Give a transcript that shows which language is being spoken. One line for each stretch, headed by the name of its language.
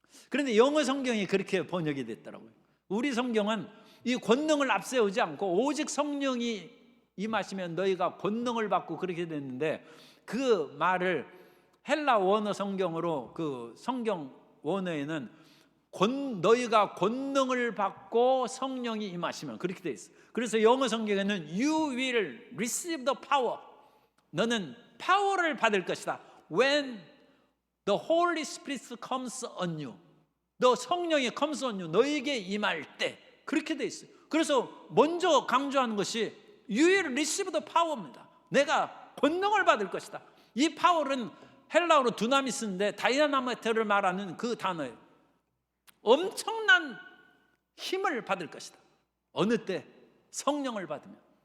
Korean: 그런데 영어 성경이 그렇게 번역이 됐더라고요. 우리 성경은 이 권능을 앞세우지 않고 오직 성령이 임하시면 너희가 권능을 받고 그렇게 됐는데, 그 말을 헬라 원어 성경으로, 그 성경 원어에는 너희가 권능을 받고 성령이 임하시면, 그렇게 돼 있어요. 그래서 영어 성경에는
English: You will receive the power.
Korean: 너는 파워를 받을 것이다.
English: When the Holy Spirit comes on you.
Korean: 너 성령이
English: comes on you.
Korean: 너에게 임할 때. 그렇게 돼 있어요. 그래서 먼저 강조하는 것이
English: You will receive the power
Korean: 입니다. 내가 권능을 받을 것이다. 이 파워는 헬라어로 두나미스인데 다이나마이트를 말하는 그 단어예요. 엄청난 힘을 받을 것이다. 어느 때? 성령을 받으면.